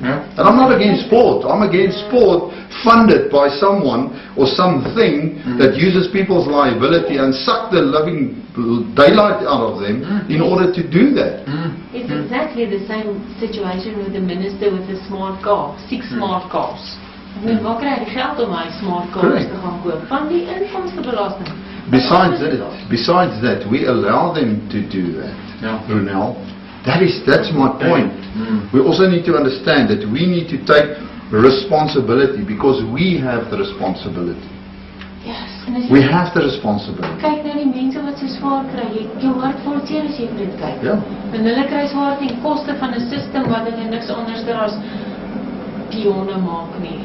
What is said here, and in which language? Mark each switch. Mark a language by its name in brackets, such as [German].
[English] And I'm not against sport. I'm against sport funded by someone or something that uses people's liability and suck the living daylight out of them in order to do that. It's exactly the same situation with the minister with the smart car, 6 smart cars. [Afrikaans] Waar krijg je geld om my smart cars te gaan koop? Van die inkomstebelasting. [English] Besides that, we allow them to do that, Brunel. That's my point. We also need to understand that we need to take responsibility because we have the responsibility. Yes. We have the responsibility. [Afrikaans] Kyk na die mense wat so swaar kry. Jou hart vol seer as jy dit kyk. En hulle kry swaar ten koste van 'n stelsel wat hulle niks anders as pionne maak nie.